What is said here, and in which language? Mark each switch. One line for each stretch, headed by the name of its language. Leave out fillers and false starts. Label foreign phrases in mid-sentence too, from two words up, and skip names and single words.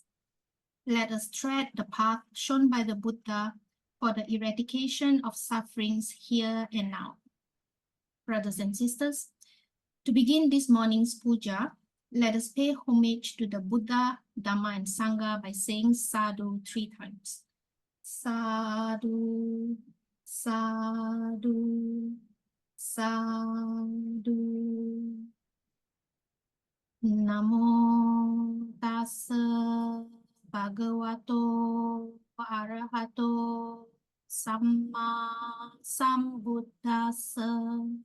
English: Let us tread the path shown by the Buddha for the eradication of sufferings here and now. Brothers and sisters, to begin this morning's puja, let us pay homage to the Buddha, Dhamma, and Sangha by saying sadhu 3 times.
Pali: Sadhu, sadhu, sadhu. Namo tassa Bhagavato Arahato Samma Sambuddhassa.